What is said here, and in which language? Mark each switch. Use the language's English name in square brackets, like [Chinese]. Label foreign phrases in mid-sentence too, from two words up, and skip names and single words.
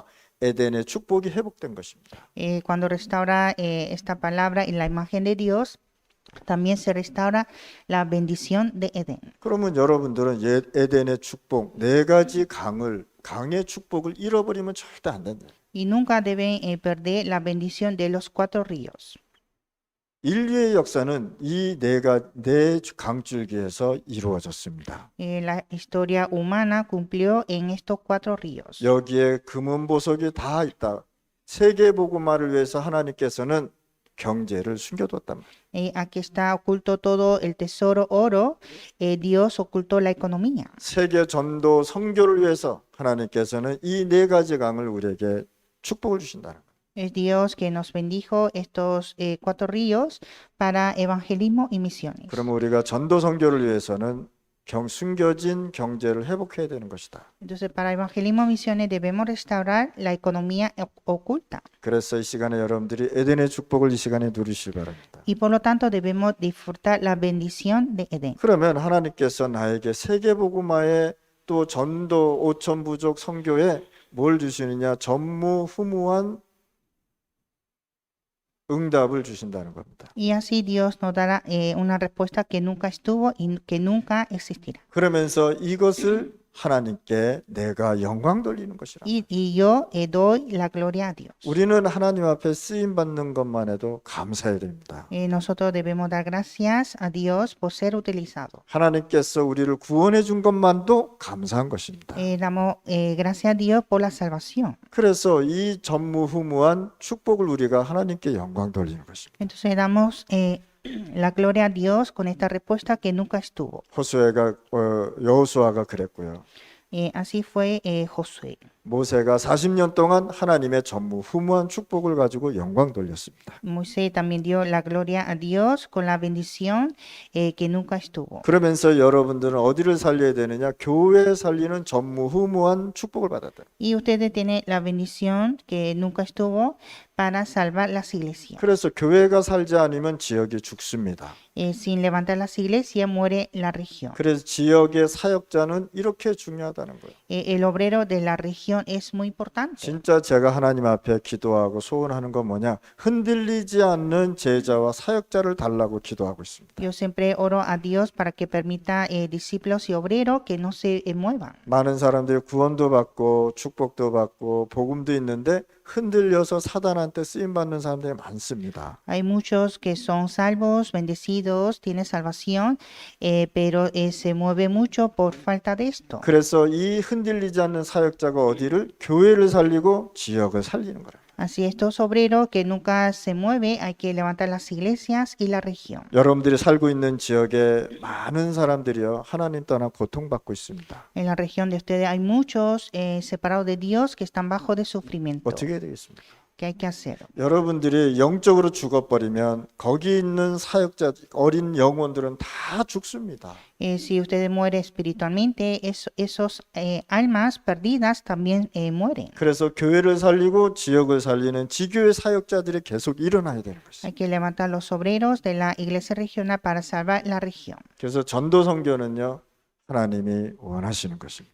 [Korean] 에덴의 축복이 회복된 것입니다. [Spanish] Cuando restaura esta palabra y la imagen de Dios, también se restaura la bendición de Edén. [Korean] 그러면 여러분들은 에덴의 축복, 네 가지 강의 축복을 잃어버리면 절대 안 된다. [Spanish] Y nunca deben perder la bendición de los 4 ríos. [Korean] 인류의 역사는 이 네 강줄기에서 이루어졌습니다. [Spanish] La historia humana cumplió en estos 4 ríos. [Korean] 여기에 금은 보석이 다 있다. 세계 복음화를 위해서 하나님께서는 경제를 숨겨뒀단 말이에요. [Spanish] Aquí está oculto todo el tesoro oro. Dios ocultó la economía. [Korean] 세계 전도 선교를 위해서 하나님께서는 이 네 가지 강을 우리에게 축복을 주신다는 거예요. [Spanish] Es Dios que nos bendijo estos 4 ríos para evangelismo y misiones. [Korean] 그러면 우리가 전도 선교를 위해서는 숨겨진 경제를 회복해야 되는 것이다. [Spanish] Entonces, para evangelismo y misiones debemos restaurar la economía oculta. [Korean] 그래서 이 시간에 여러분들이 에덴의 축복을 이 시간에 누리시기 바랍니다. [Spanish] Y por lo tanto debemos disfrutar la bendición de Edén. [Korean] 그러면 하나님께서 나에게 세계 복음화에 또 전도 5천 부족 선교에 뭘 주시느냐? 전무후무한 응답을 주신다는 겁니다. [Spanish] Y así Dios nos dará una respuesta que nunca estuvo y que nunca existirá. [Korean] 그러면서 이것을 하나님께 내가 영광 돌리는 것이라. [Spanish] Y yo doy la gloria a Dios. [Korean] 우리는 하나님 앞에 쓰임 받는 것만 해도 감사해야 됩니다. [Spanish] Nosotros debemos dar gracias a Dios por ser utilizados. [Korean] 하나님께서 우리를 구원해 준 것만도 감사한 것입니다. [Spanish] Damos gracias a Dios por la salvación. [Korean] 그래서 이 전무후무한 축복을 우리가 하나님께 영광 돌리는 것입니다. [Spanish] Entonces damos la gloria a Dios con esta respuesta que nunca estuvo. [Korean] 여호수아가 그랬고요. [Spanish] Así fue Josué. [Korean] 모세가 40년 동안 하나님의 전무후무한 축복을 가지고 영광 돌렸습니다. [Spanish] Moisés también dio la gloria a Dios con la bendición que nunca estuvo. [Korean] 그러면서 여러분들은 어디를 살려야 되느냐? 교회 살리는 전무후무한 축복을 받았다. [Spanish] Y ustedes tienen la bendición que nunca estuvo para salvar las iglesias. [Korean] 그래서 교회가 살지 않으면 지역이 죽습니다. [Spanish] Sin levantar las iglesias muere la región. [Korean] 그래서 지역의 사역자는 이렇게 중요하다는 거예요. [Spanish] El obrero de la región es muy importante. [Korean] 진짜 제가 하나님 앞에 기도하고 소원하는 건 뭐냐? 흔들리지 않는 제자와 사역자를 달라고 기도하고 있습니다. [Spanish] Yo siempre oro a Dios para que permita discípulos y obreros que no se muevan. [Korean] 많은 사람들이 구원도 받고 축복도 받고 복음도 있는데 흔들려서 사단한테 쓰임 받는 사람들이 많습니다. [Spanish] Hay muchos que son salvos, bendecidos, tienen salvación, pero se mueve mucho por falta de esto. [Korean] 그래서 이 흔들리지 않는 사역자가 어디를 교회를 살리고 지역을 살리는 거예요. [Spanish] Así estos obreros que nunca se mueve, hay que levantar las iglesias y la región. [Korean] 여러분들이 살고 있는 지역에 많은 사람들이요 하나님 떠나 고통받고 있습니다. [Spanish] En la región de ustedes hay muchos separados de Dios que están bajo de sufrimiento. [Korean] 어떻게 해야 되겠습니까? [Spanish] ¿Qué hay que hacer? [Korean] 여러분들이 영적으로 죽어버리면 거기 있는 사역자 어린 영혼들은 다 죽습니다. [Spanish] Si ustedes mueren espiritualmente, esos almas perdidas también mueren. [Korean] 그래서 교회를 살리고 지역을 살리는 지교회 사역자들이 계속 일어나야 되는 것이죠. [Spanish] Hay que levantar los obreros de la iglesia regional para salvar la región. [Korean] 그래서 전도 선교는요 하나님이 원하시는 것입니다.